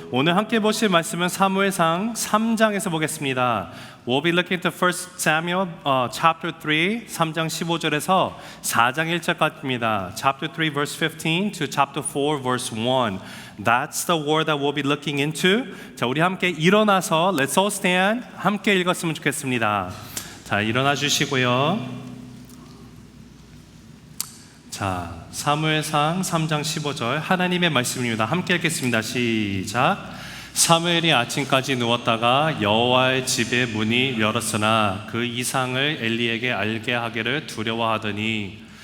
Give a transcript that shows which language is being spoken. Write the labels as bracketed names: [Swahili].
[Korean] 오늘 함께 보실 말씀은 사무엘상 3장에서 보겠습니다. [English] We'll be looking at 1 Samuel chapter 3, [Korean] 3장 15절에서 4장 1절까지입니다. [English] Chapter 3 verse 15 to chapter 4 verse 1. That's the word that we'll be looking into. [Korean] 자, 우리 함께 일어나서 [English] Let's all stand. [Korean] 함께 읽었으면 좋겠습니다. 자, 일어나 주시고요. 자, 사무엘상 3장 15절 하나님의 말씀입니다. 함께 읽겠습니다. 시작. 사무엘이 아침까지 누웠다가 여호와의 집의 문이 열었으나 그 이상을 엘리에게 알게 하기를 두려워하더니